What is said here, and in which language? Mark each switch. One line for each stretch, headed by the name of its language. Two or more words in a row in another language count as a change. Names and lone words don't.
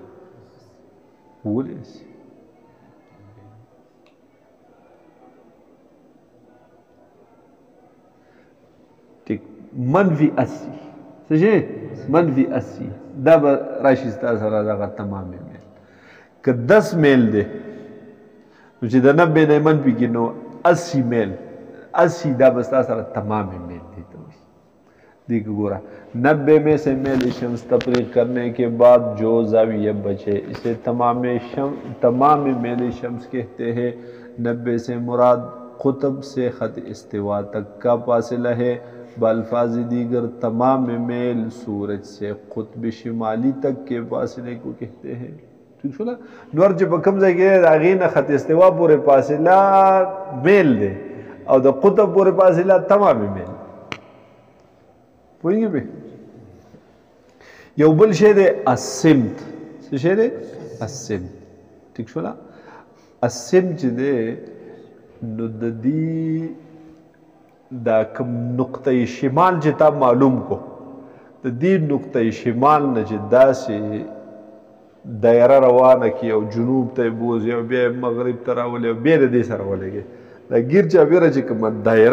Pashto: وولی شي ٹھیک منفي 80 څه شي منفي 80 دا به راشي ستا سره دغه تمام میل که 10 میل دی نو چې د 90 نه منفي کړي نو 80 میل 80 دا به ستا سره تمام میل دی ته وایي
Urdu: دیکھ گورا 90 میں سے میل شمس تفریق کرنے کے بعد جو زاویہ بچے اسے تمام میل شمس کہتے ہیں 90 سے مراد قطب سے خط استوا تک کا فاصلہ ہے بالفاظ دیگر تمام میل سورج سے قطب شمالی تک کے فاصلے کو کہتے ہیں
Pashto: ٹھیک شو نا نور چې په کوم ځای کې د هغې نه خط استوا پورې فاصله میل دی او د قطب پورې فاصله تمام میل پوهېږي پې یو بل شی دی السمت څه شی دی السمت ټیک شو نا السمت چې دی نو د دې دا کوم نقطه شمال چې تا معلوم کو د دې نقطه شمال نه چې داسې دایره روانه کړي او جنوب ته یې بوځي او بیا یې مغرب ته راولي او بیا د دې سره ولګي دا ګیر چاپېره چې کومه دایره